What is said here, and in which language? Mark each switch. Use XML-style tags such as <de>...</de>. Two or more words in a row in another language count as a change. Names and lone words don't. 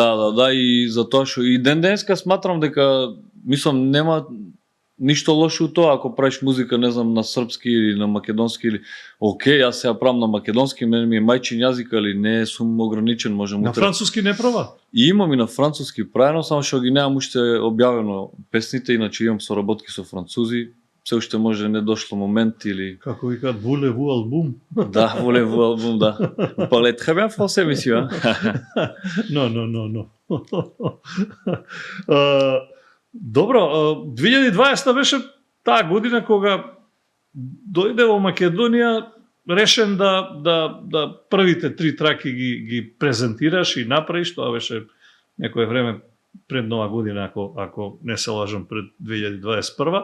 <mk>Да, и затоа што и ден денеска сматрам дека нема ништо лошо у тоа ако правиш музика, не знам, на српски или на македонски или окей, јас сега правам на македонски, мене ми е мајчин јазик, али не сум ограничен, можам на француски не права? И имам и на француски правено, само што ги немам уште објавено песните, иначе имам соработки со французи. Се уште може не дошло момент или како викаат voulez-vous албум? Да, voulez-vous албум, да.</mk> <fr>Vous parlez très bien français, monsieur. Non.</fr> <mk>Добро, 2020 беше таа година кога дојде во Македонија решен да првите 3 траки ги презентираш и направиш. Тоа беше некое време пред нова година, ако не се лажам, пред 2021.</mk>